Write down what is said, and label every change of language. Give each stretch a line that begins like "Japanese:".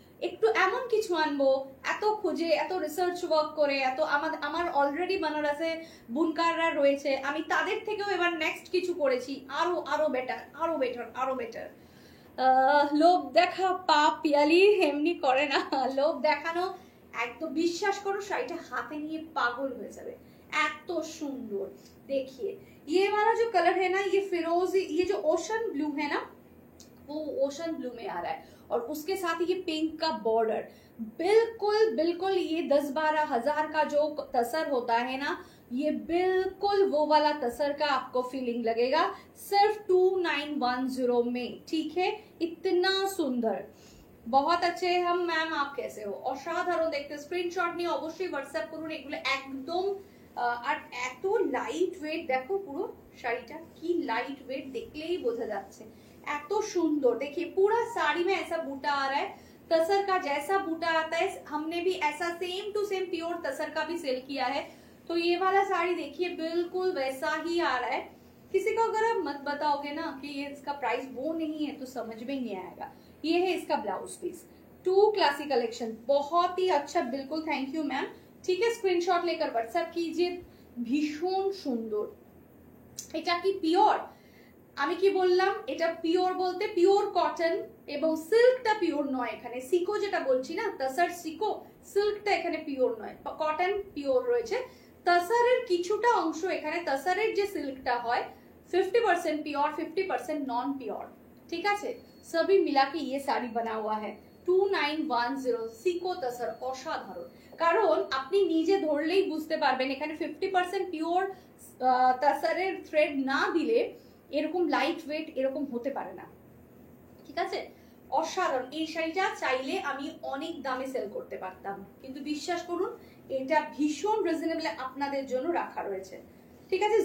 Bangla: একটু এমন কিছু আনবো, এত খুঁজে, এত রিসার্চ ওয়ার্ক করে, এত আমার অলরেডি বেনারসে বুনকাররা রয়েছে, আমি তাদের থেকেও এবার নেক্সট কিছু করেছি, আরো আরো বেটার, আরো বেটার, আরো বেটার। লোভ দেখা পাপ পিয়ালি এমনি করে না, লোভ দেখানো একদম বিশ্বাস করো শাড়িটা হাতে নিয়ে পাগল হয়ে যাবে, এত সুন্দর।
Hindi: देखिए ये वाला जो कलर है ना, ये फिरोजी, ये जो ओशन ब्लू है ना वो ओशन ब्लू में आ रहा है, और उसके साथ ही ये पिंक का बॉर्डर, बिल्कुल बिल्कुल ये 10-12 हजार का जो तसर होता है ना, ये बिल्कुल वो वाला तसर का आपको फीलिंग लगेगा, सिर्फ 2910 में, ठीक है। इतना सुंदर, बहुत अच्छे। हम मैम आप कैसे हो?
Bangla: অসাধারণ দেখতে। স্ক্রিনশট নিয়ে অবশ্যই হোয়াটসঅ্যাপ করুন, এগুলো একদম আর এত লাইট ওয়েট, দেখো পুরো শাড়ीটা কি लाइट वेट, देखलेही बोझा जाच्छे एतो सुंदर।
Hindi: देखिए पूरा साड़ी में ऐसा बूटा आ रहा है, तसर का जैसा बूटा आता है हमने भी ऐसा सेम टू सेम प्योर तसर का भी सेल किया है। तो ये वाला साड़ी देखिए बिल्कुल वैसा ही आ रहा है। किसी को अगर आप मत बताओगे ना कि ये इसका प्राइस वो नहीं है तो समझ में ही नहीं आएगा। ये है इसका blouse piece, to classy collection, बहुत ही अच्छा, बिल्कुल थैंक यू मैम। ठीक है, स्क्रीनशॉट लेकर व्हाट्सएप कीजिए।
Bangla: भीषण सुंदर, এটা কি পিওর? আমি কি বললাম এটা পিওর বলতে পিওর কটন এবং সিল্কটা পিওর নয়, এখানে সিকো যেটা বলছি না, তসর সিকো, সিল্কটা এখানে পিওর নয়, কটন পিওর রয়েছে। তসরের কিছুটা অংশ এখানে, তসরের যে সিল্কটা হয় 50% পিওর 50% নন পিওর, ঠিক আছে।
Hindi: সবই মিলা के ये साड़ी बना हुआ है 2910
Bangla: সিকো তসর, অসাধারণ। কারণ আপনি নিজে ধরলেই বুঝতে পারবেন এখানে 50% পিওর তসরের থ্রেড না দিলে এরকম লাইট ওয়েট এরকম হতে পারে না, ঠিক আছে। অসাধারণ। এই শাড়িটা চাইলে আমি অনেক দামে সেল করতে পারতাম, কিন্তু বিশ্বাস করুন এটা ভীষণ রিজনেবল আপনাদের জন্য রাখা রয়েছে, ঠিক আছে।